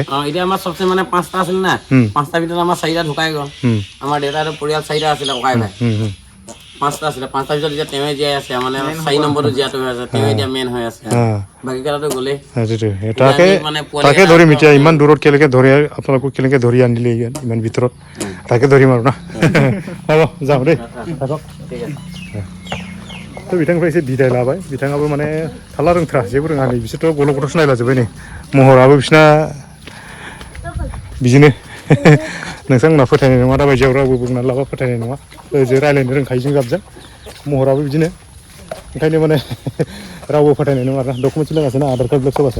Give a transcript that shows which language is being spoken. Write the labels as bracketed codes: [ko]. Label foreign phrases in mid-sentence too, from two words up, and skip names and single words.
[as] এতিয়া আমাৰ চবচে মানে 5টা আছিল না 5টা ভিতৰত আমাৰ 4টা ঢুকাই গ'ল আমাৰ দেউতাৰ পৰিয়াল 4টা আছিলে ককাই ভাই 5টা আছিলে 5টা ভিতৰত এতিয়া তেওঁৱে জীয়াই আছে মানে 4 নম্বৰটো জীয়াই হৈ আছে তেওঁৱে এতিয়া মেইন হৈ আছে বাকী কেইটাতো গ'লেই তাকে ধৰিম এতিয়া ইমান দূৰত কেনেকৈ ধৰি আপোনালোকক কেনেকৈ ধৰি আনিলে ইমান ভিতৰত তাকে ধৰিম আৰু না হ'ব যাওঁ দেই ঠিক আছে [brx] बिथांनिफ्राय एसे बिदाय लाबाय बिथाङाबो माने थाला रोंथ्रा जेबो रोङा नै बिसोरथ' गल' गथ'सो नायलाजोब्बाय नै महराबो बिसिना बिदिनो नोंथांमोनहा फोथायनाय नङा दाबायदियाव रावबो बुंनानै लाबा फोथायनाय नङा ओजों रायज्लायनो रोंखायो जों गाबजों महराबो बिदिनो ओंखायनो माने रावबो फोथायनाय नङा आरोना डकुमेन्टस लागासै ना आधार कार्ड ब्लक सोबासै